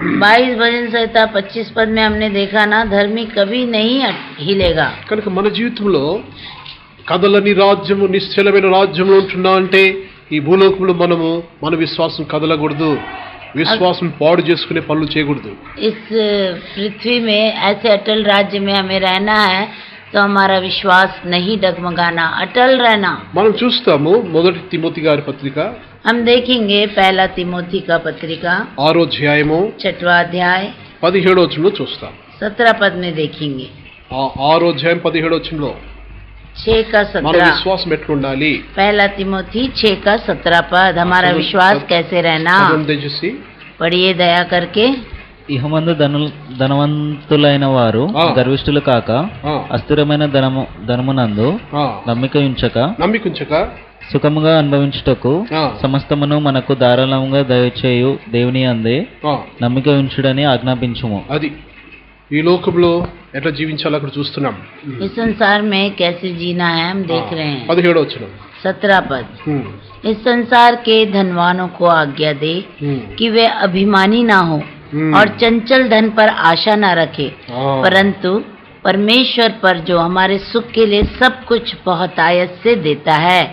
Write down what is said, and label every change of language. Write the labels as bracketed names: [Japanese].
[Hindi] 22 भजन संहिता 25 पद में हमने देखा ना, धर्मी कभी नहीं हिलेगा. [Telugu] కనుక మన జీవితంలో కదలని రాజ్యము, నిశ్చలమైన రాజ్యంలో ఉంటున్నా అంటే ఈ భూలోకంలో మనము మన విశ్వాసం కదలకూడదు, విశ్వాసం పాడు చేసుకునే పనులు చేయకూడదు. [Hindi] इस पृथ्वी में ऐसे अटल राज्य में हमें रहना है, तो हमारा विश्वास नहीं डगमगाना, अटल रहना. [Telugu] మనం చూస్తాము మొదటి తిమోతి గారి పత్రిక, [Hindi] हम देखेंगे पहला तिमोथी का पत्रिका [Telugu] 6వ అధ్యాయము [Hindi] 6वां अध्याय [Telugu] 17వ వచనంలో చూస్తాం. [Hindi] 17 पद में देखेंगे. [Telugu] 6వ అధ్యాయం 17వ వచనంలో [Hindi] 6 का [Telugu] మన 17. విశ్వాసం ఎట్లుండాలి? [Hindi] पहला तिमोथी 6 का 17 पद. हमारा विश्वास कैसे रहना, [Telugu] దయచేసి [Hindi] पढ़िए दया करके. [Telugu] ఇహమందు ధనవంతులైన వారు గర్విష్ఠులు కాక, అస్థిరమైన ధనమునందు నమ్మిక ఉంచక సుఖముగా అనుభవించుటకు సమస్తమును మనకు ధారాళంగా దయచేయు దేవుని అందే నమ్మిక ఉంచుడని ఆజ్ఞాపించుము. అది ఈ లోకంలో ఎట్లా జీవించాలో అక్కడ చూస్తున్నాం. [Hindi] इस संसार में कैसे जीना है हम देख रहे हैं. [Telugu] 17వ వచనం [Hindi] 17 पद. इस संसार के धनवानों को आज्ञा दे कि वे अभिमानी ना हो और चंचल धन पर आशा ना रखे, परंतु परमेश्वर पर जो हमारे सुख के लिए सब कुछ बहुत आयत से देता है,